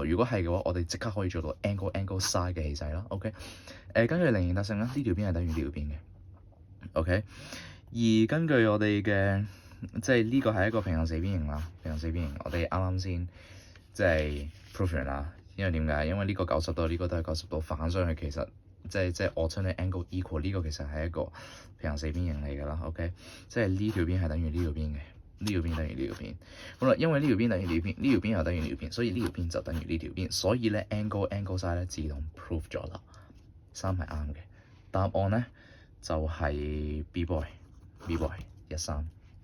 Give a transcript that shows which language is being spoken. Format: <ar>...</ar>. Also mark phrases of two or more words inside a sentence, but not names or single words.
<yue>如果係嘅話，我哋即刻可以做到</yue> <en>angle side</en> <yue>嘅氣勢啦。OK，根據菱形特性咧，呢條邊係等於呢條邊嘅。OK， 而根據我哋嘅即係呢個係一個平行四邊形啦，平行四邊形，我哋啱先即係 prove 完啦。因為點解？因為呢個90度，呢個都係90度，反上去其實即係</yue> <en>alternate angle equal</en> <yue>呢個其實係一個平行四邊形嚟㗎啦。OK， 即係呢條邊係等於呢條邊嘅，呢條邊等於呢條邊。好啦，因為呢條邊等於呢條邊，呢條邊又等於呢條邊，所以呢條邊就等於呢條邊，所以咧</yue> <en>angle side</en> <yue>咧自動 prove 咗啦。3係啱嘅，答案咧就係 B boy 13。</yue>